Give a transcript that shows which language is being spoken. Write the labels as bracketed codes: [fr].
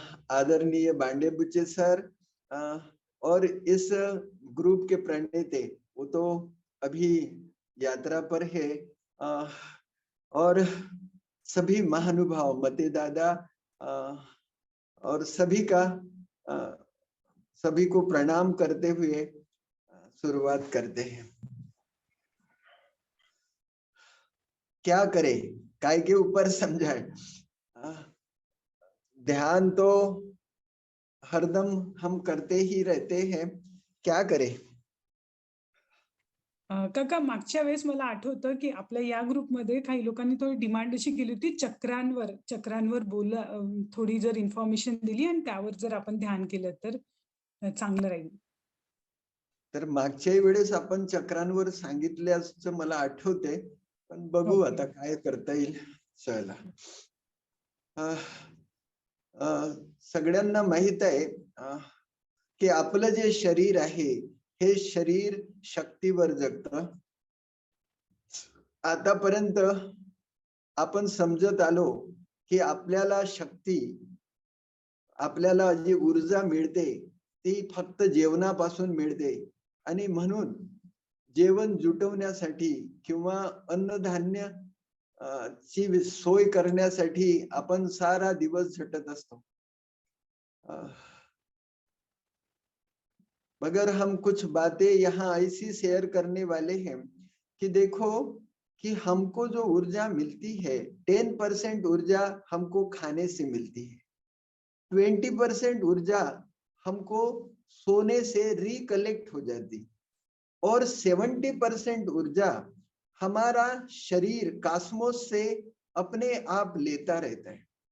[hi] आदरणीय बांडे बुच्चे सर और इस ग्रुप के प्रणेता, वो तो अभी यात्रा पर है, और सभी महानुभाव मते दादा और सभी को प्रणाम करते हुए शुरुआत करते हैं। क्या करे, काय के ऊपर समझाए। ध्यान तो हरदम हम करते ही रहते हैं, क्या करें? [mr] काका मागच्या वेळेस मला आठवतं, की आपल्या या ग्रुपमध्ये काही लोकांनी थोडी डिमांड अशी केली होती चक्रांवर थोडी जर इन्फॉर्मेशन दिली आणि त्यावर जर आपण ध्यान केलं तर चांगलं राहील. तर मागच्याही वेळेस आपण चक्रांवर सांगितल्याचं मला आठवते, पण बघू [en] Okay. [mr] आता काय करता येईल. चला. अह, सगळ्यांना माहित आहे की आपलं जे शरीर आहे हे शरीर शक्तीवर जगतं. आतापर्यंत आपण समजत आलो की आपल्याला शक्ती, आपल्याला जी ऊर्जा मिळते ती फक्त जेवणापासून मिळते आणि म्हणून जेवण जुटवण्यासाठी किंवा अन्नधान्य ची सोय करण्यासाठी आपण सारा दिवस झटत असतो. [hi] मगर हम कुछ बातें यहाँ ऐसी शेयर करने वाले हैं कि देखो कि हमको जो ऊर्जा मिलती है 10% ऊर्जा हमको खाने से मिलती है, 20% ऊर्जा हमको सोने से रिकलेक्ट हो जाती और 70% ऊर्जा हमारा शरीर कॉस्मोस से अपने आप लेता रहता है।